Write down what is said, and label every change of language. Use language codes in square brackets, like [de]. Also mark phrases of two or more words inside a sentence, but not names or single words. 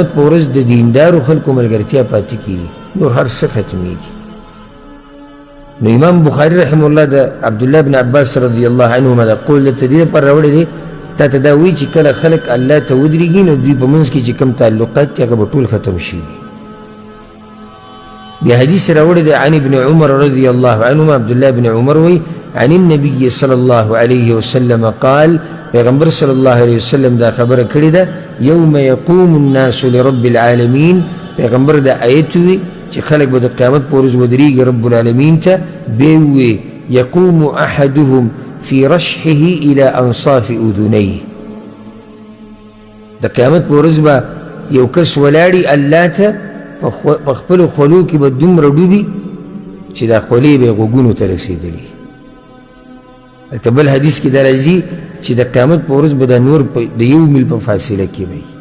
[ps] په ورځ د دیندارو خلکو ملګرتیا پاتې کېږي نور هر څه ختمېږي نو امام بخاري [ar] رحمه الله [ps] د عبدالله بن عباس [ar] رضی الله عنهما [ps] دا قول دلته دې لپاره راوړی دی تا ته دا وایي چې کله خلک الله ته ودرېږي نو دوی په منځ کې چې کوم تعلقات دي هغه به ټول ختم شي بیا حدیث راوړی دی [ar] عن ابن عمر رضی الله عنهما [ps] عبدالله بن عمر وایي [ar] عن النبي صلى الله عليه وسلم قال [ps] پیغمبر [ar] صلی الله علیه وسلم [ps] دا خبره کړې ده [ar] یوم یقوم الناس لرب العالمین [ps] پیغمبر دا آیت وی چې خلک به د قیامت په ورځ ودرېږي [ar] رب العالمین [ps] ته بیا وی [ar] یقوم احدهم في رشحه الى انصاف اذنيه [ps] د قیامت په ورځ به یو کس ولاړي الله ته په خپلو خولو کې به دومره ډوبي چې دا خولې به یې غوږونو ته رسېدلي هلته بل حدیث کې دا راځي چې د قیامت په ورځ به دا نور د یو میل په فاصله کې وي